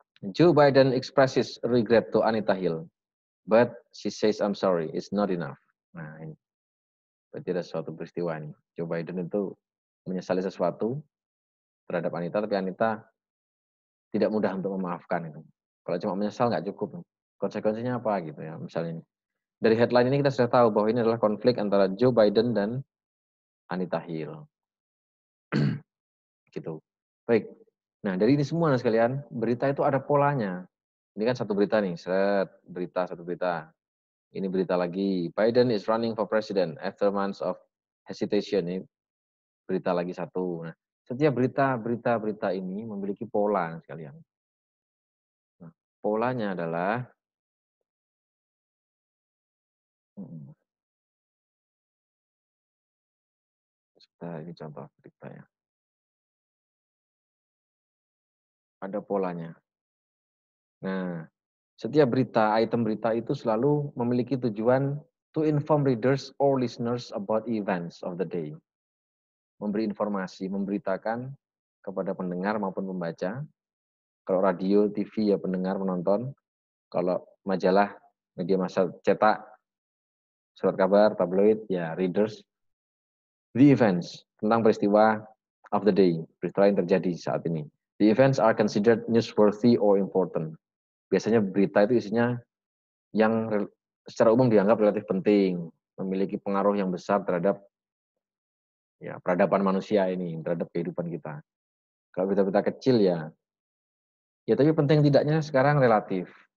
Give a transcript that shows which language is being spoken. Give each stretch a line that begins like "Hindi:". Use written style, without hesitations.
English: Joe Biden expresses regret to Anita Hill, but she says I'm sorry, it's not enough.
Indonesian: Nah ini, berarti ada suatu peristiwa ini. Joe Biden itu menyesali sesuatu terhadap Anita, tapi Anita tidak mudah untuk memaafkan itu. Kalau cuma menyesal nggak cukup. Konsekuensinya apa gitu ya, misalnya ini. Dari headline ini kita sudah tahu bahwa ini adalah konflik antara Joe Biden dan Anita Hill. Gitu. Baik. Nah, dari ini semua sekalian, berita itu ada polanya. Ini kan satu berita nih, berita, satu berita. Ini berita lagi,
English: Biden is running for president after months of hesitation.
Indonesian: Ini berita lagi satu. Nah, setiap berita ini memiliki pola sekalian. Nah, polanya adalah, ini contoh berita ya. Ada polanya. Nah, setiap berita, item berita itu selalu memiliki tujuan
English: to inform readers or listeners about events of the day.
Indonesian: Memberi informasi, memberitakan kepada pendengar maupun pembaca. Kalau radio, TV ya pendengar, menonton. Kalau majalah, media massa cetak, surat kabar, tabloid, ya readers.
English: The events,
Indonesian: tentang peristiwa
English: of the day,
Indonesian: peristiwa yang terjadi saat ini.
English: The events are considered newsworthy or important.
Indonesian: Biasanya berita itu isinya yang secara umum dianggap relatif penting, memiliki pengaruh yang besar terhadap ya peradaban manusia ini, terhadap kehidupan kita. Kalau berita-berita kecil ya tapi penting tidaknya sekarang relatif.